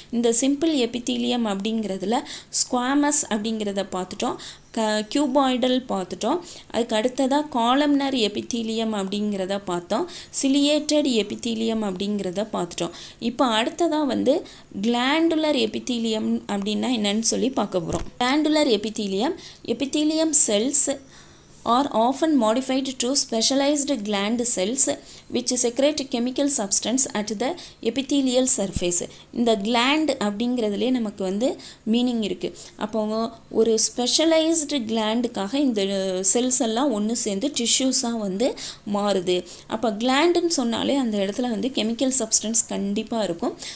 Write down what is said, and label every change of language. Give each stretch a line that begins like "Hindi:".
Tamil: இந்த simple epithelium அப்படிங்கிறதுல squamous அப்படிங்கிறத பார்த்துட்டோம், கியூபாய்டல் பார்த்துட்டோம். அதுக்கு அடுத்ததாக காலம்னர் எபித்தீலியம் அப்படிங்கிறத பார்த்தோம், சிலியேட்டட் எபித்தீலியம் அப்படிங்கிறத பார்த்துட்டோம். இப்போ அடுத்ததாக வந்து கிளாண்டுலர் எபித்தீலியம் அப்படின்னா என்னன்னு சொல்லி பார்க்க போகிறோம். Glandular epithelium, epithelium cells
English: are often modified to specialized gland cells which secrete chemical substance at the epithelial surface.
Tamil: இந்த gland அப்படிங்கிறதுலே நமக்கு வந்து மீனிங் இருக்குது. அப்போ ஒரு ஸ்பெஷலைஸ்டு கிளாண்டுக்காக இந்த செல்ஸ் எல்லாம் ஒன்று சேர்ந்து டிஷ்யூஸாக வந்து மாறுது. அப்போ கிளாண்டுன்னு சொன்னாலே அந்த இடத்துல வந்து கெமிக்கல் சப்ஸ்டன்ஸ் கண்டிப்பாக இருக்கும்.